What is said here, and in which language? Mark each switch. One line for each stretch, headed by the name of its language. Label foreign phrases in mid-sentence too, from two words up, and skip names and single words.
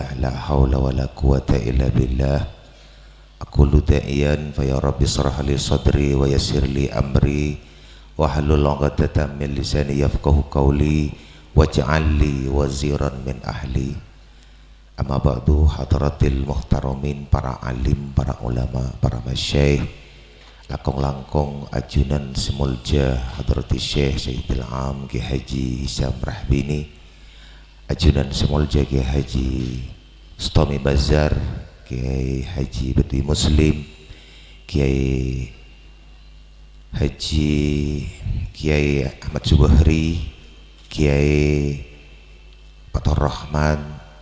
Arabic: لا حول ولا قوة إلا بالله. أقول داعيا فيا رب اشرح لي صدري ويسر لي أمري واحلل عقدة من لساني يفقهوا قولي واجعل لي وزيرا من أهلي. أما بعد, حضرات المحترمين,
Madurese: para alim, para ulama, para masyayikh, langkong-langkong ajunan semulja hadratis syekh Sayyidil Am Kiai Haji Hisam Rahbini, ajunan semulja Kiai Haji Stomi Bazar, Kiai Haji Bedi Muslim, Kiai Haji Kiai Ahmad Subahri, Kiai Fathur Rahman,